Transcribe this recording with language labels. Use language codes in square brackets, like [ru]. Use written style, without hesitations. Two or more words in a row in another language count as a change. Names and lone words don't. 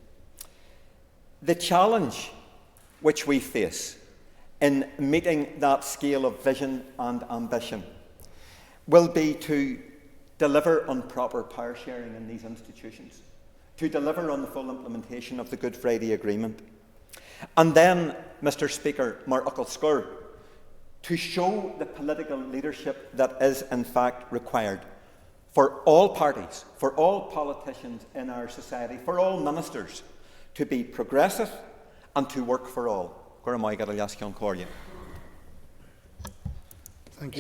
[en] The challenge which we face in meeting that scale of vision and ambition will be to deliver on proper power sharing in these institutions, to deliver on the full implementation of the Good Friday Agreement, and then, Mr. Speaker, [ga] mar ucal scoir, [en] to show the political leadership that is in fact required for all parties, for all politicians in our society, for all ministers, to be progressive and to work for all. Thank you.